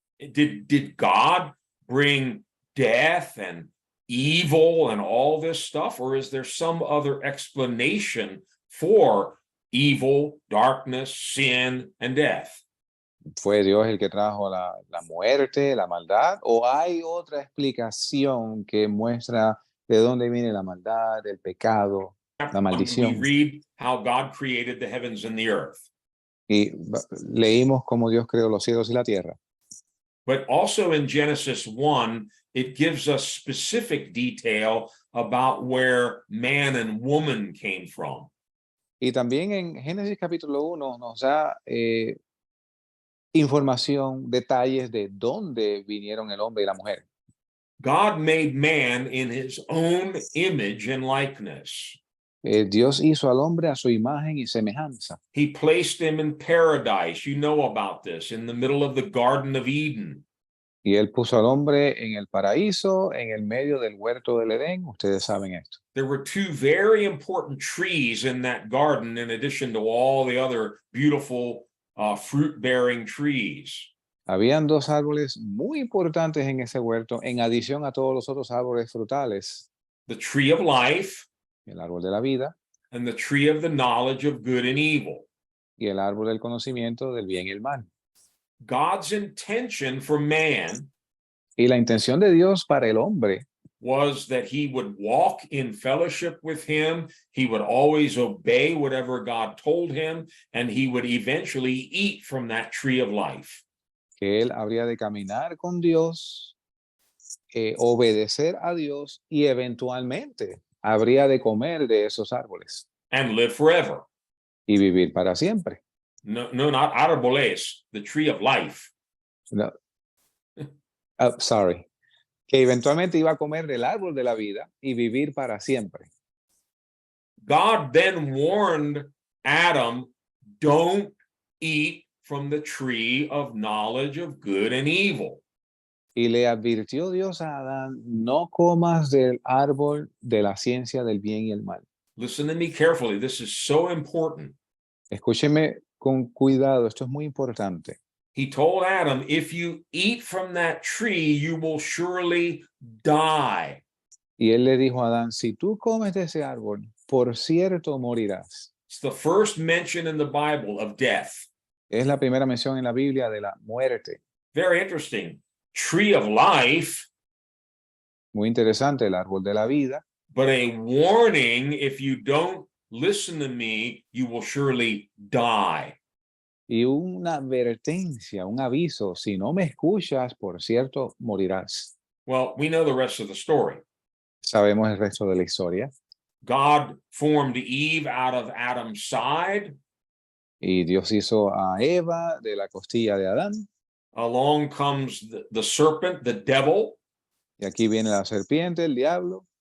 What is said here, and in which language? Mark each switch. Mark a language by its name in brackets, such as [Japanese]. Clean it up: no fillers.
[English] Did God bring death and evil and all this stuff, or is there some other explanation for evil, darkness, sin, and death? [Spanish] ¿Fue Dios el que trajo la muerte, la maldad? ¿O hay otra explicación que muestra de dónde viene la maldad, el pecado, la [English] We [Spanish] maldición? [English] read how God created the heavens and the earth, [Spanish] Y leímos cómo Dios creó los cielos y la tierra. [English] but also in Genesis 1, it gives us specific detail about where man and woman came from. [Spanish] Y también en Génesis capítulo 1 nos da información, detalles de dónde vinieron el hombre y la mujer. [English] God made man in his own image and likeness. [Spanish] Dios hizo al hombre a su imagen y semejanza. [English] He placed him in paradise. You know about this, in the middle of the Garden of Eden. [Spanish] Y él puso al hombre en el paraíso, en el medio del huerto del Edén. Ustedes saben esto. [English] There were two very important trees in that garden, in addition to all the other beautiful fruit-bearing trees. [Spanish] Habían dos árboles muy importantes en ese huerto, en adición a todos los otros árboles frutales. [English] The tree of life [Spanish] El árbol de la vida [English] and the tree of the knowledge of good and evil. [Spanish] y el árbol del conocimiento del bien y el mal. [English] God's intention for man [Spanish] Y la intención de Dios para el hombre [English] was that he would walk in fellowship with him. He would always obey whatever God told him, and he would eventually eat from that tree of life. [Spanish] que él habría de caminar con Dios, obedecer a Dios y eventualmente habría de comer de esos árboles [English] And live forever. [Spanish] y vivir para siempre. [English] No, not árboles, the tree of life. No. Sorry. [Spanish] Que eventualmente iba a comer del árbol de la vida y vivir para siempre. [English] God then warned Adam, don't eat from the tree of knowledge of good and evil. [Spanish] Y le advirtió Dios a Adán, no comas del árbol de la ciencia del bien y el mal. [English] Listen to me carefully. This is so important. [Spanish] Escúcheme con cuidado, esto es muy importante. [English] He told Adam, if you eat from that tree, you will surely die. [Spanish] Y él le dijo a Adán, si tú comes de ese árbol, por cierto morirás. [English] It's the first mention in the Bible of death. [Spanish] Es la primera mención en la Biblia de la muerte. [English] Very interesting. Tree of life, [Spanish] Muy interesante, el árbol de la vida, [English] but a warning, if you don't listen to me, you will surely die. [Spanish] y una advertencia, un aviso, si no me escuchas, por cierto morirás. [English] Well, we know the rest of the story. [Spanish] Sabemos el resto de la historia. [English] God formed Eve out of Adam's side. [Spanish] Y Dios hizo a Eva de la costilla de Adán. [English] Along comes the serpent, the devil, [Spanish] Y aquí viene la serpiente, el diablo.